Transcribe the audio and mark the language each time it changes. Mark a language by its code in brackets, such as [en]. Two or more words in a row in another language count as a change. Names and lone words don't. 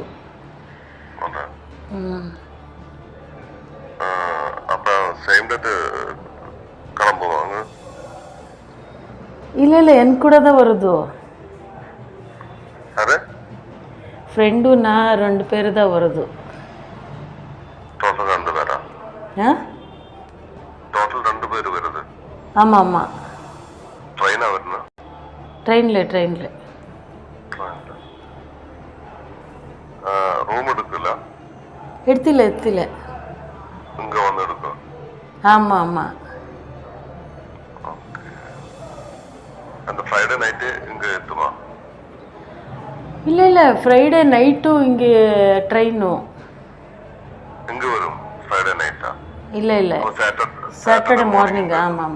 [ta] அதான் அப்போ [en] same date [ta] கிளம்புவாங்க? இல்லை என் கூட தான் வருது. அது ஃப்ரெண்டு நான் 2 பேர் தான் வருது. [ml] ടോട്ടൽ 2 പേരാ? ടോട്ടൽ 2 പേര് വരുന്നത്? [ta] ஆமாம். [ml] ട്രെയിനാ വരുന്നത്? ട്രെയിനിൽ. റൂം എടുക്കില്ല? എടുത്തില്ല. ഇങ്ങ വന്ന് എടുക്കും? [ta] ஆமாம். அந்த [en] Friday night [ta] இங்க எத்துமா? இல்லை ஃப்ரைடே நைட்டும் இங்கே ட்ரெயினும் இங்க வரும். ஃப்ரைடே நைட்டா? இல்லை [en] Saturday morning. [ta] ஆமாம்.